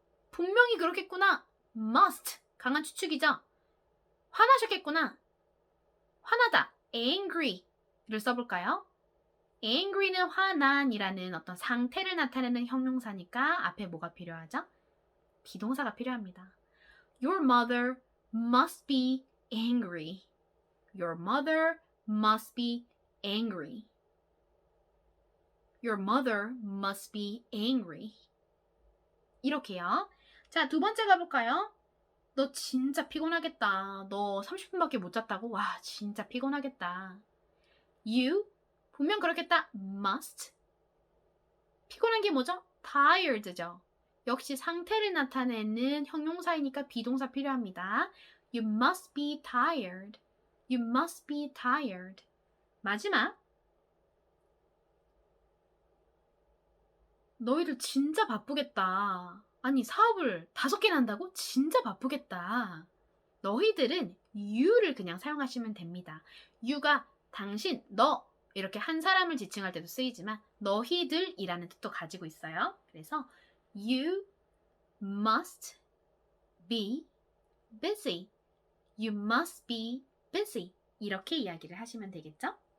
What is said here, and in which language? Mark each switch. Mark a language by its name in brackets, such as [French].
[Korean] 분명히 그렇겠구나. must. 강한 추측이죠. 화나셨겠구나. 화나다. angry를 써볼까요? angry는 화난이라는 어떤 상태를 나타내는 형용사니까 앞에 뭐가 필요하죠? 비동사가 필요합니다. [English] Your mother must be angry. Your mother must be angry. Your mother must be angry. [Korean] 이렇게요. 자, 두 번째 가볼까요? 너 진짜 피곤하겠다. 너 30분밖에 못 잤다고? 와, 진짜 피곤하겠다. You, 분명 그렇겠다. must. 피곤한 게 뭐죠? tired죠. 역시 상태를 나타내는 형용사이니까 비동사 필요합니다. [English] You must be tired. You must be tired. [Korean] 마지막. 너희들 진짜 바쁘겠다. 아니, 사업을 5개나 한다고? 진짜 바쁘겠다. 너희들은 you를 그냥 사용하시면 됩니다. you가 당신, 너 이렇게 한 사람을 지칭할 때도 쓰이지만 너희들이라는 뜻도 가지고 있어요. 그래서 [English] you must be busy. You must be busy. [Korean] 이렇게 이야기를 하시면 되겠죠?